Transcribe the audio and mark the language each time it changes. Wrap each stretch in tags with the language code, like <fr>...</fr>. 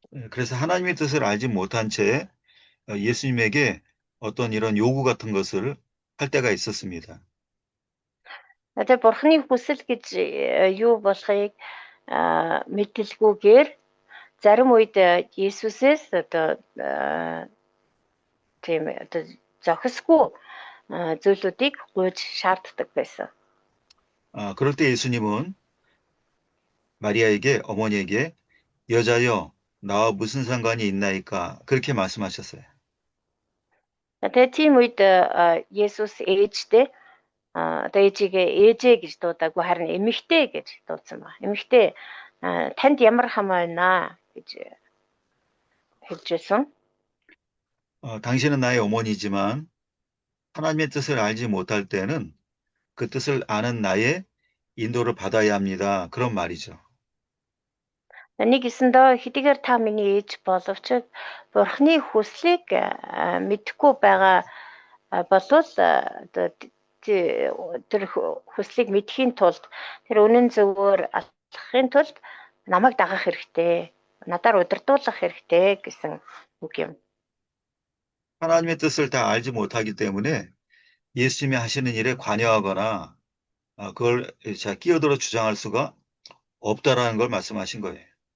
<ko>그래서 하나님의 뜻을 알지 못한 채 예수님에게 어떤 이런 요구 같은 것을 할 때가 있었습니다.</ko> <mn>Тэгээ бурхны хүсэл гэж юу болохыг мэдлгүйгээр зарим үед Есүсээс одоо тийм одоо зохисгүй зүйлүүдийг гуйж шаарддаг байсан.</mn> <ko>그럴 때 예수님은 마리아에게, 어머니에게 여자여, 나와 무슨 상관이 있나이까? 그렇게 말씀하셨어요.</ko> <mn>Тэгээ тийм үед Есүс ээжтэй одоо ээжигээ ээжээ гэж дуудаагүй харин эмэгтэй гэж дуудсан ба. Эмэгтэй танд ямар хамаа байна гэж хэлжсэн.</mn> <ko>당신은 나의 어머니지만 하나님의 뜻을 알지 못할 때는 그 뜻을 아는 나의 인도를 받아야 합니다. 그런 말이죠.</ko> <mn>Нэг гэсэндээ хэдийгээр та миний ээж боловч Бурхны хүслийг мэдхгүй байгаа болвол одоо тэр хүслийг мэдхийн тулд тэр үнэн зөвөөр алхахын тулд намайг дагах хэрэгтэй. Надаар удирдуулах хэрэгтэй гэсэн үг юм.</mn> <ko>하나님의 뜻을 다 알지 못하기 때문에 예수님이 하시는 일에 관여하거나 그걸 끼어들어 주장할 수가 없다라는 걸 말씀하신 거예요.</ko>